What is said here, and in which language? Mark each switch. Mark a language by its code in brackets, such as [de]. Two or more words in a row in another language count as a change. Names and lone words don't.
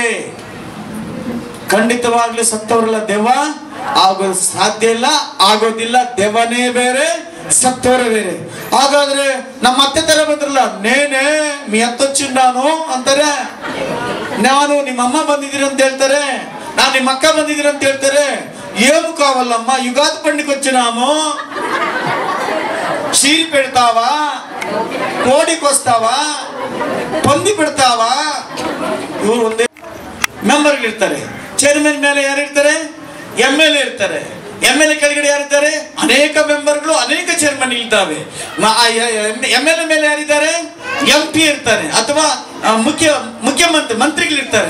[kn] ಖಂಡಿತವಾಗ್ಲೂ ಸತ್ತವರೆಲ್ಲ ದೆವ್ವ ಆಗೋದು ಸಾಧ್ಯ ಇಲ್ಲ, ಆಗೋದಿಲ್ಲ. ದೆವ್ವನೇ ಬೇರೆ, ಸತ್ತವರೇ ಬೇರೆ. ಹಾಗಾದ್ರೆ ನಮ್ಮ ಅತ್ತೆ ತರ ಬಂದ್ರಲ್ಲ, [te] నేనే మీ అత్తొచ్చిండాను [kn] ಅಂತಾರೆ, ನಾನು ನಿಮ್ಮ ಅಮ್ಮ ಬಂದಿದ್ದೀರಿ ಅಂತ ಹೇಳ್ತಾರೆ, ನಾನು ನಿಮ್ಮ ಅಕ್ಕ ಬಂದಿದ್ದೀರಿ ಅಂತ ಹೇಳ್ತಾರೆ. [te] ఏము కావాలమ్మా? యుగాది పండుగ వచ్చినాము, షీరి పెడతావా, కోడికి వస్తావా, పంది పెడతావా? [kn] ಇವರು ಒಂದೇ ಮೆಂಬರ್ ಇರ್ತಾರೆ. ಚೇರ್ಮನ್ ಮೇಲೆ ಯಾರು ಇರ್ತಾರೆ? MLA ಇರ್ತಾರೆ. MLA ಕೆಳಗಡೆ ಯಾರಿದ್ದಾರೆ? ಅನೇಕ ಮೆಂಬರ್ಗಳು, ಅನೇಕ ಚೇರ್ಮನ್ ಇದ್ದಾವೆ. MLA ಮೇಲೆ ಯಾರಿದ್ದಾರೆ? MP ಇರ್ತಾರೆ, ಅಥವಾ ಮಂತ್ರಿಗಳಿರ್ತಾರೆ.